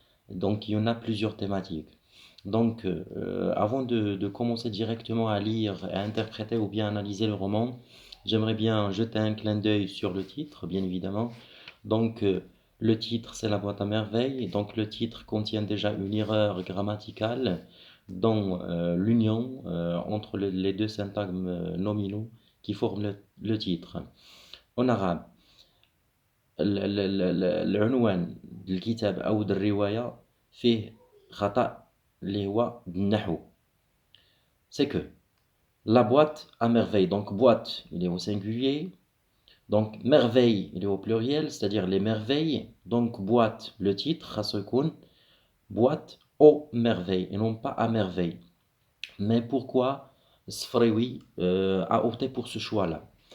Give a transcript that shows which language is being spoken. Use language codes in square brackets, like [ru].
[fr] Donc il y en a plusieurs thématiques. Avant de commencer directement à lire, à interpréter ou bien analyser le roman, j'aimerais bien jeter un clin d'œil sur le titre, bien évidemment. Donc, euh, le titre, c'est La boîte à merveilles. Donc, le titre contient déjà une erreur grammaticale dans l'union entre les deux syntagmes nominaux qui forment le titre. En arabe, [ar] العنوان الكتاب أو الرواية فيه خطأ اللي هو بالنحو. [fr] C'est que la boîte à merveille, donc boîte, il est au singulier, donc merveille, il est au pluriel, c'est-à-dire les merveilles, donc boîte, le titre, خاص boîte aux merveilles, et non pas à merveille. Mais pourquoi Sfraoui a opté pour ce choix-là?